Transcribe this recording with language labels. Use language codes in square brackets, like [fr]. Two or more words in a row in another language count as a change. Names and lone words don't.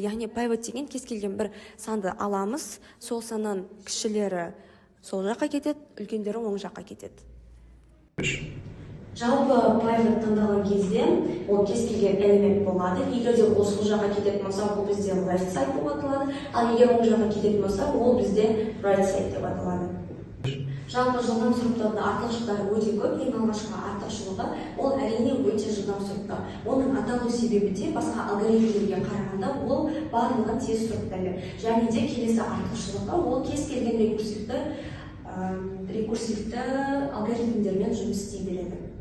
[kk] Яғни pivot деген кез келген бір санды аламыз, сол саннан кішілері сол жаққа кетеді, үлкендері оң жаққа кетеді. Жалпы pivot таңдалған кезде ол кез келген элемент болады. Егер де ол сол жаққа кететін болса, ол бізде [en] left side [kk] деп аталады. Ал егер оң жаққа кететін болса, ол бізде [en] right side [kk] деп аталады. Жалпы жылдам сұрыптаудың артықшылықтары өте көп. Ең алғашқы артықшылығы ол әрине өте жылдам сұрыптау. Оның аталу себебі де басқа алгоритмдерге қарағанда ол барлығын тез сұрыптайды. Және де келесі артықшылығы ол кез келген рекурсивті алгоритмдермен жұмыс істей береді.